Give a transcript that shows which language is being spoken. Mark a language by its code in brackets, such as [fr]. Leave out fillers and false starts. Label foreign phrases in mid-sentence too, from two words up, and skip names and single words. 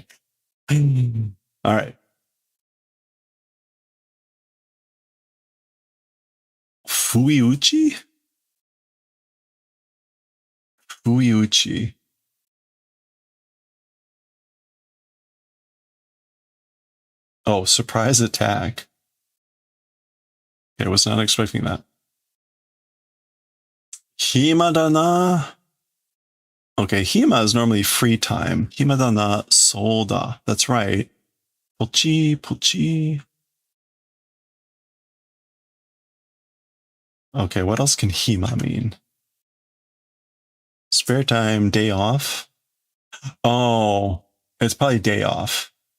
[en] All right. Fuiuchi? Fuiuchi. Oh, surprise attack. Okay, I was not expecting that. [ja] 暇だな. [en] Okay, hima is normally free time. [ja] 暇だなそうだ. [en] That's right. [ja] ぽちぽち. [en] Okay, what else can hima mean? Spare time, day off. Oh, it's probably day off.